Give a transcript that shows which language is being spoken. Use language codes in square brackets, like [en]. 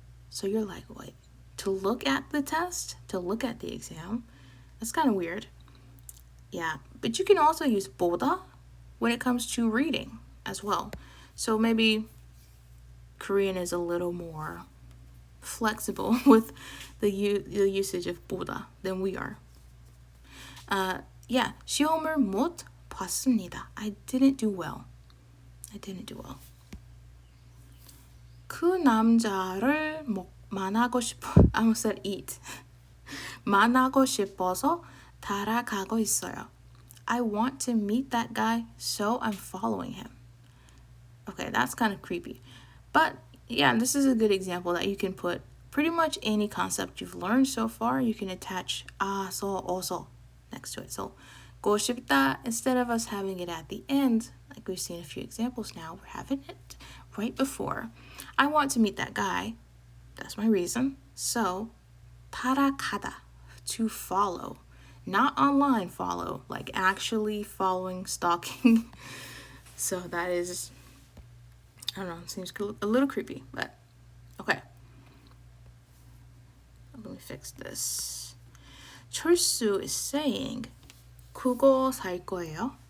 [en] So you're like, wait, to look at the test, to look at the exam, that's kind of weird. Yeah, but you can also use 보다 when it comes to reading as well. So maybe Korean is a little more flexible with the usage of 보다 than we are. [ko] Yeah, 시험을 못 봤습니다. [en] I didn't do well. [ko] 그 남자를 만나고 싶어. [en] I almost said eat. [ko] 만나고 싶어서 따라가고 있어요. [en] I want to meet that guy, so I'm following him. Okay, that's kind of creepy. But yeah, this is a good example that you can put pretty much any concept you've learned so far. You can attach so, also next to it. So, go 싶다, instead of us having it at the end, like we've seen a few examples now, we're having it right before. I want to meet that guy. That's my reason. So, 따라가다, to follow. Not online follow, like actually following, stalking. So that is, I don't know, seems a little creepy, but okay. Let me fix this. [ko] 철수 [en] is saying, [ko] 그거 살 거예요?